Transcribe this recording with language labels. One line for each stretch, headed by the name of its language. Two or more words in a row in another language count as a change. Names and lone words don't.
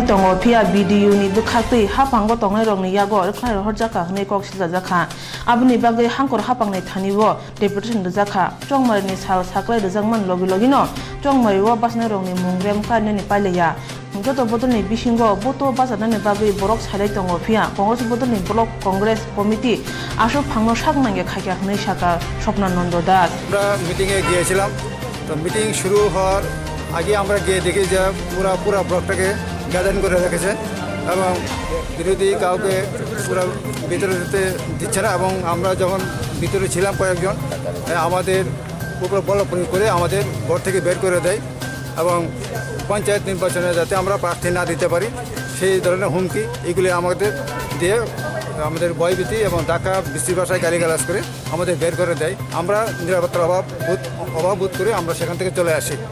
Kok Borok: tongo phia video ni bekhakte hapangbo tongai rong ni yago khlai horjaka hnei kok sila jakha abni bagai hangkor hapangnai thanibo deputation jakha Chongmari ni Sal Sakle Jangman logi no Chongmari wa basnai rong ni mungrem ka ni paileya joto bodoni bisingo boto bajanani bagui borok salai tongo phia Congress bodoni block Congress committee asho phangno saknange khaikya hnai saka স্বপ্নানন্দ দাস
Bangla: আমরা মিটিং এ গিয়েছিলাম তো মিটিং শুরু হওয়ার আগে আমরা গিয়ে দেখি যে পুরো ব্লকটাকে গ্যাদারিং করে রেখেছে এবং বিরোধী কাউকে পুরো ভিতরে দিচ্ছে না এবং আমরা যখন ভিতরে ছিলাম কয়েকজন আমাদের উপর বল প্রয়োগ করে আমাদের ঘর থেকে বের করে দেয় এবং পঞ্চায়েত নির্বাচনে যাতে আমরা প্রার্থী না দিতে পারি সেই ধরনের হুমকি এগুলি আমাদের দিয়ে আমাদের ভয়ভীতি এবং ঢাকা বৃষ্টি ভাষায় গালিগালাজ করে আমাদের বের করে দেয় আমরা নিরাপত্তার অভাব বোধ করে আমরা সেখান থেকে চলে আসি